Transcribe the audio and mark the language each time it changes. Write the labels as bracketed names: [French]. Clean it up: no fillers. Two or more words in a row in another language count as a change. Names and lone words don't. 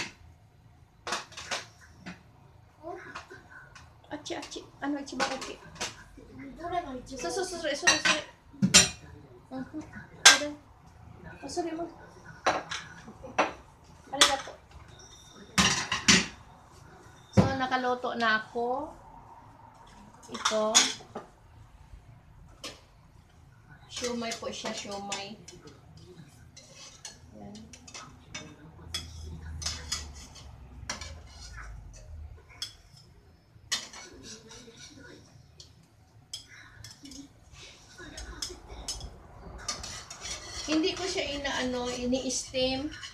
[Japanese] あっち。一番大きい。どれが一番大きい？そう。それ。それも。 [Filipino] ありがとう。So, nakaluto na ako. Ito. Siomai po siya, siomai. Yan. Hindi ko siya ini-steam.